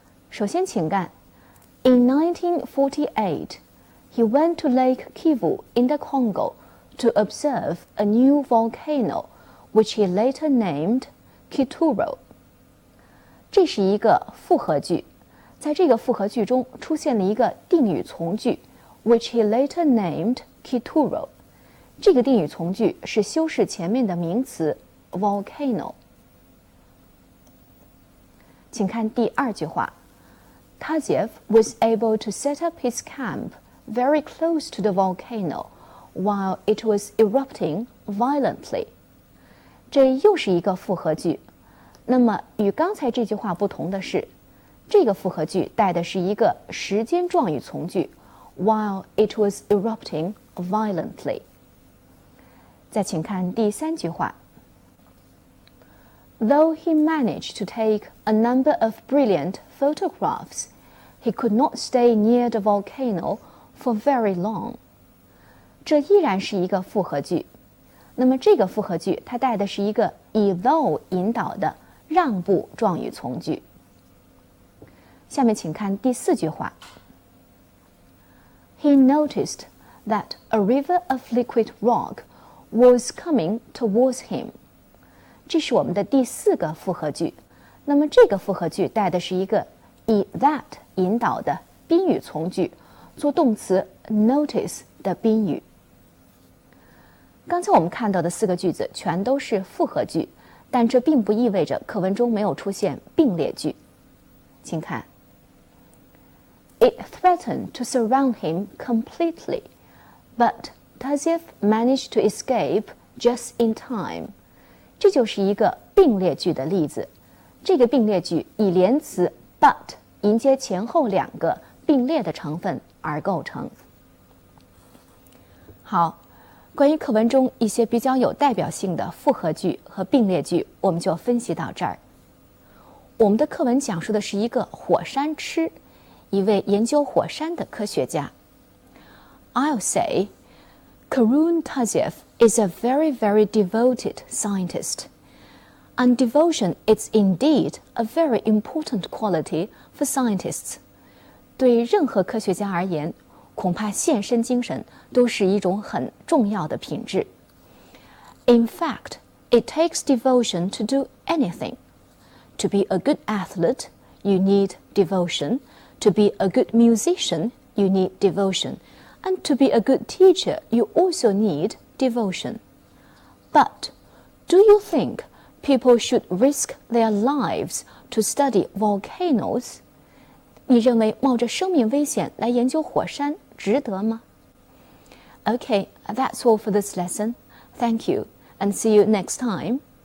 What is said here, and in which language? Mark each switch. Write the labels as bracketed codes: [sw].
[zh] 首先请看 [en] In 1948, he went to Lake Kivu in the Congo to observe a new volcano which he later named Kituro。 [zh] 这是一个复合句，在这个复合句中出现了一个定语从句 [en] which he later named Kituro。 [zh] 这个定语从句是修饰前面的名词 volcano。请看第二句话 [en] Taziev was able to set up his camp very close to the volcano while it was erupting violently。 [zh] 这又是一个复合句，那么与刚才这句话不同的是，这个复合句带的是一个时间状语从句 [en] while it was erupting violently。 [zh] 再请看第三句话 [en] Though he managed to take a number of brilliant photographs, he could not stay near the volcano for very long。 [zh] 这依然是一个复合句，那么这个复合句它带的是一个以 though 引导的让步状语从句。下面请看第四句话 [en] He noticed that a river of liquid rock was coming towards him。 [zh] 这是我们的第四个复合句，那么这个复合句带的是一个以 that 引导的宾语从句，做动词 notice 的宾语。刚才我们看到的四个句子全都是复合句，但这并不意味着课文中没有出现并列句。请看 [en] It threatened to surround him completely, but Taziev managed to escape just in time。 [zh] 这就是一个并列句的例子。这个并列句以连词 but 迎接前后两个并列的成分而构成。好，关于课文中一些比较有代表性的复合句和并列句，我们就分析到这儿。我们的课文讲述的是一个火山痴，一位研究火山的科学家。 [en] I'll say Karun Taziev is a very, very devoted scientist. And devotion is indeed a very important quality for scientists. [zh] 对任何科学家而言，恐怕献身精神都是一种很重要的品质。 [en] In fact, it takes devotion to do anything. To be a good athlete, you need devotion. To be a good musician, you need devotion.And to be a good teacher, you also need devotion. But do you think people should risk their lives to study volcanoes? [zh] 你认为冒着生命危险来研究火山值得吗？ [en] Okay, that's all for this lesson. Thank you, and see you next time.